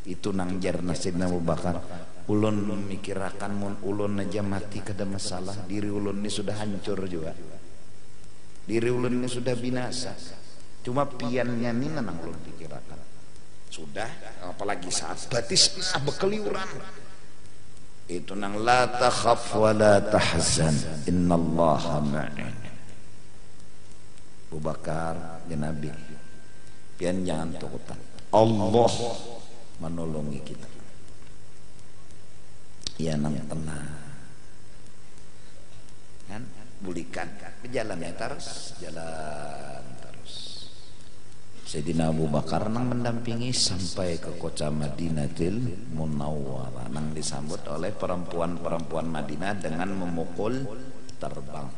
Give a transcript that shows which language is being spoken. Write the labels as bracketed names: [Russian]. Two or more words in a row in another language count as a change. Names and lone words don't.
[Banjar] Itu nang jarna Sayyidina Abu Bakar, ulun memikirakan mun ulun aja mati kada masalah, diri ulun ini sudah hancur juga, diri ulun ini sudah binasa, cuma piannya ini nang ulun pikirakan sudah, apalagi saat batis bekeliuran itu nang [Arabic] لا تخف ولا تحزن إن الله معنا. [Banjar] Abu Bakar ya Nabi, pian jangan takutan, Allah menolongi kita. Ya nang tenang kan, bulikan berjalan ya terus, jalan terus. [Indonesian] Sayyidina Abu Bakar nang mendampingi sampai ke kota Madinatil Munawwarah, nang disambut oleh perempuan-perempuan Madinah dengan memukul terbang.